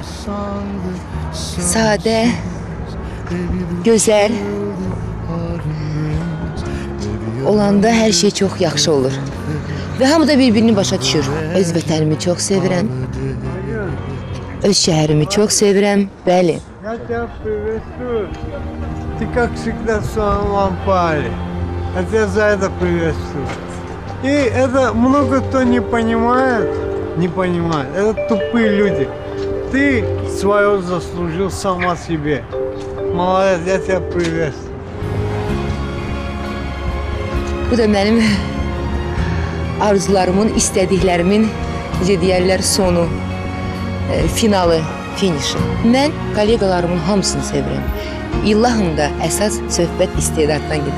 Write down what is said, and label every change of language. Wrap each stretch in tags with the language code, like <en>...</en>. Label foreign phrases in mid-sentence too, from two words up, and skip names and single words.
<az>Sadə, gözəl olanda hər şey çox yaxşı olur. Və hamı da bir-birini başa düşür. Öz vətənimi çox sevirəm. Öz şəhərimi çox sevirəm. Bəli.</az> <ru>Я тебя приветствую. Ты, как всегда, в своем ампаре. Я тебя за это приветствую. И это много кто не понимает. Это тупые люди. Ты свое заслужил сама себе. Молодец, я тебя приветствую.</ru> <az>Bu da mənim arzularımın, istədiklərimin, necə deyərlər, sonu, finalı, finişi. Mən kollegalarımın hamısını sevirəm. İllahım da əsas söhbət istedaddan gedir.</az>